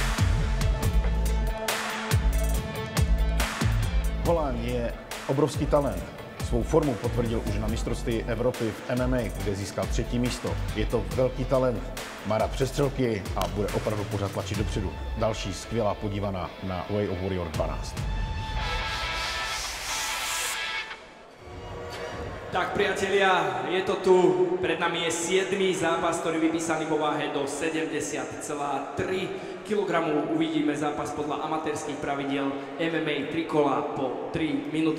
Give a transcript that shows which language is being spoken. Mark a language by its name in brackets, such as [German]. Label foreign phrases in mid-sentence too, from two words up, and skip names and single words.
[Czech] Holán je obrovský talent. Svou formu potvrdil už na mistrovství Evropy v MMA, kde získal 3. místo. Je to velký talent, má rád přestřelky a bude opravdu pořád tlačit dopředu. Další skvělá podívaná na Way of Warrior 12. [Slovak] Tak priatelia, je to tu, pred nami je 7. zápas, ktorý vypísaný vo váhe do 70,3 kg. Uvidíme zápas podľa amatérských pravidiel MMA 3 kola po 3 minúty.